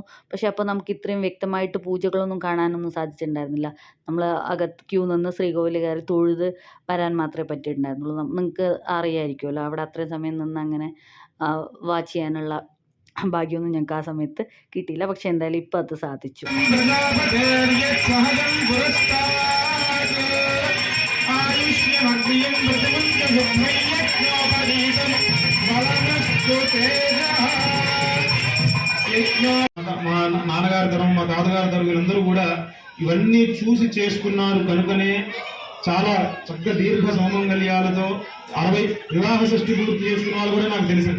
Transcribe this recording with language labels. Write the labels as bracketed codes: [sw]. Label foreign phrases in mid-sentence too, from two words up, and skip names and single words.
[ml] പക്ഷേ അപ്പോൾ നമുക്ക് ഇത്രയും വ്യക്തമായിട്ട് പൂജകളൊന്നും കാണാനൊന്നും സാധിച്ചിട്ടുണ്ടായിരുന്നില്ല. നമ്മൾ അകത്ത് ക്യൂ നിന്ന് ശ്രീകോവിൽ കയറി തൊഴുത് വരാൻ മാത്രമേ പറ്റിയിട്ടുണ്ടായിരുന്നുള്ളൂ. നിങ്ങൾക്ക് അറിയാമായിരിക്കുമല്ലോ, അവിടെ അത്രയും സമയം നിന്ന് അങ്ങനെ വാച്ച് ചെയ്യാനുള്ള ഭാഗ്യമൊന്നും ഞങ്ങൾക്ക് ആ സമയത്ത് കിട്ടിയില്ല. പക്ഷെ എന്തായാലും ഇപ്പം അത് സാധിച്ചു. [te] నాన్నగారి తరం మా తాతగారి తరం వీళ్ళందరూ కూడా ఇవన్నీ చూసి చేసుకున్నారు కనుకనే చాలా చక్కగా దీర్ఘ సౌమంగళ్యాలతో 60 వివాహ షష్ఠి పూర్తి చేసుకున్న వాళ్ళు కూడా నాకు తెలిసింది.